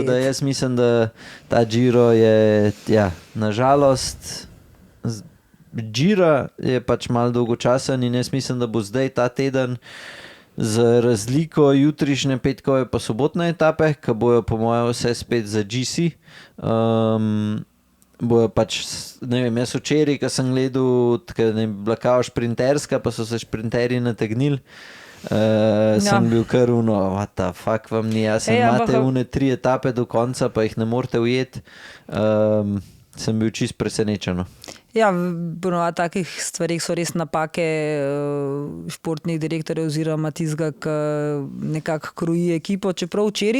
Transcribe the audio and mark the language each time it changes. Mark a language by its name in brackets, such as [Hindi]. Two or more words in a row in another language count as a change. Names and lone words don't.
[Slovenian] Tako da jaz mislim, da ta Giro je, nažalost, Gira je pač malo dolgočasen in jaz mislim, da bo zdaj ta teden z razliko jutrišnje petkove pa sobotne etape, ki bojo po mojem vse spet za GC. Bojo pač, ne vem, jaz včeraj, ko sem gledal, ker je bila kao šprinterska, pa so se šprinterji nategnili, sem bil kar [English] what the fuck [Slovenian] vam ni, imate une 3 etape do konca, pa jih ne morete ujeti. Sem bil čist presenečen. Ja, v takih stvarih so res napake športnih direktorjev oziroma tistega, ki nekako kroji ekipo, čeprav včeraj.